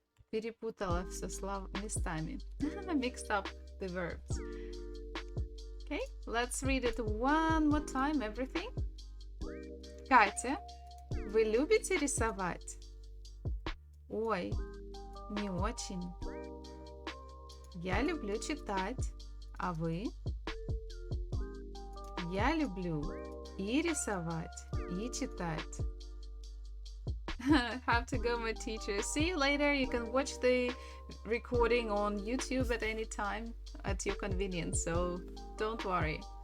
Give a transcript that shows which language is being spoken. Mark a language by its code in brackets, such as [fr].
[ru] перепутала все местами. [en] Mixed up the verbs. Okay, let's read it one more time, everything. [ru] Катя, вы любите рисовать? Ой, не очень. Я люблю читать. А вы? Я люблю и рисовать, и читать. [en] Have to go, my teacher. See you later. You can watch the recording on YouTube at any time at your convenience, so don't worry.